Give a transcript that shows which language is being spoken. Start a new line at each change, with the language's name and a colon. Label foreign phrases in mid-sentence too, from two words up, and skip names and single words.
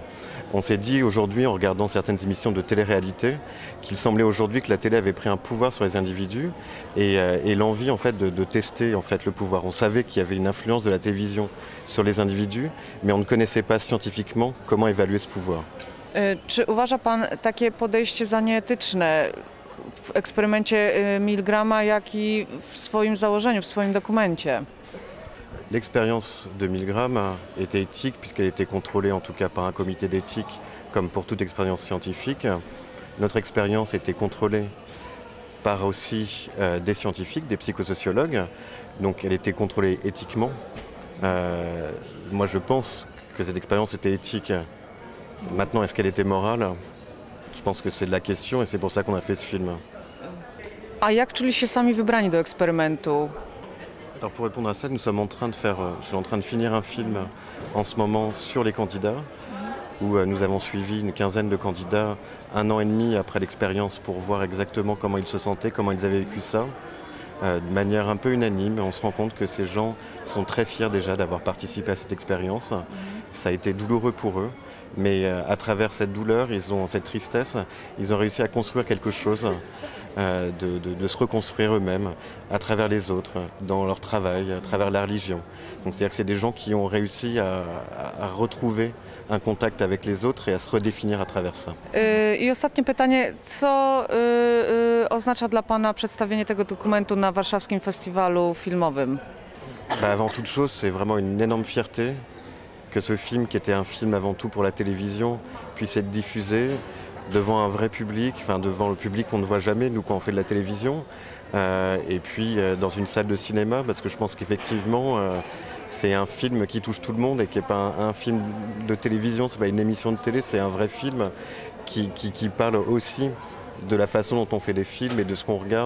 French: On s'est dit aujourd'hui, en regardant certaines émissions de télé-réalité, qu'il semblait aujourd'hui que la télé avait pris un pouvoir sur les individus et l'envie en fait de tester en fait le pouvoir. On savait qu'il y avait une influence de la télévision sur les individus, mais on ne connaissait pas scientifiquement comment évaluer ce pouvoir.
Polish: Czy uważa Pan takie podejście za nieetyczne w eksperymencie Milgrama, jak i w swoim założeniu, w swoim dokumencie?
French: L'expérience de Milgram était éthique puisqu'elle était contrôlée en tout cas par un comité d'éthique comme pour toute expérience scientifique. Notre expérience était contrôlée par aussi des scientifiques, des psychosociologues, donc elle était contrôlée éthiquement. Moi je pense que cette expérience était éthique. Maintenant, est-ce qu'elle était morale? Je pense que c'est de la question et c'est pour ça qu'on a fait ce film.
Polish: A jak czuli się sami wybrani do eksperymentu?
French: Alors pour répondre à ça, nous sommes en train de je suis en train de finir un film en ce moment sur les candidats, où nous avons suivi une quinzaine de candidats 1 an et demi après l'expérience pour voir exactement comment ils se sentaient, comment ils avaient vécu ça. De manière un peu unanime, on se rend compte que ces gens sont très fiers déjà d'avoir participé à cette expérience. Ça a été douloureux pour eux, mais à travers cette douleur, cette tristesse, ils ont réussi à construire quelque chose, de se reconstruire eux-mêmes, à travers les autres, dans leur travail, à travers la religion. Donc c'est-à-dire que c'est des gens qui ont réussi à retrouver un contact avec les autres et à se redéfinir à travers ça.
Polish: I ostatnie pytanie, co oznacza dla Pana przedstawienie tego dokumentu na warszawskim festiwalu filmowym?
French: Avant toute chose, c'est vraiment une énorme fierté que ce film, qui était un film avant tout pour la télévision, puisse être diffusé devant un vrai public, enfin devant le public qu'on ne voit jamais, nous, quand on fait de la télévision, et puis dans une salle de cinéma, parce que je pense qu'effectivement, c'est un film qui touche tout le monde et qui n'est pas un film de télévision, c'est pas une émission de télé, c'est un vrai film qui parle aussi de la façon dont on fait des films et de ce qu'on regarde.